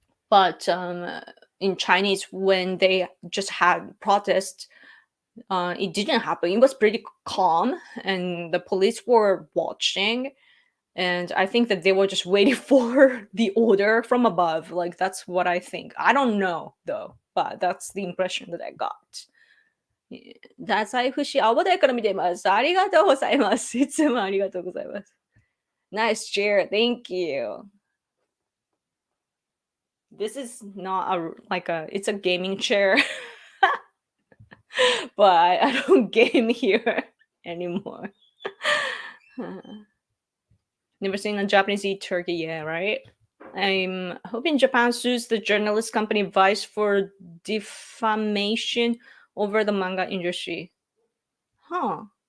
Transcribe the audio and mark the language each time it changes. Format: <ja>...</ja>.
<en>But in Chinese, when they just had protests, it didn't happen. It was pretty calm, and the police were watching. And I think that they were just waiting for the order from above. Like that's what I think. I don't know though, but that's the impression that I got.</en> <ja>太宰府市青葉台から見ています。ありがとうございます。いつもありがとうございます。</ja> <en>Nice chair. Thank you. This is not it's a gaming chair. But I don't game here anymore. Never seen a Japanese eat turkey yet, right? I'm hoping Japan sues the journalist company Vice for defamation over the manga industry. Huh.</en>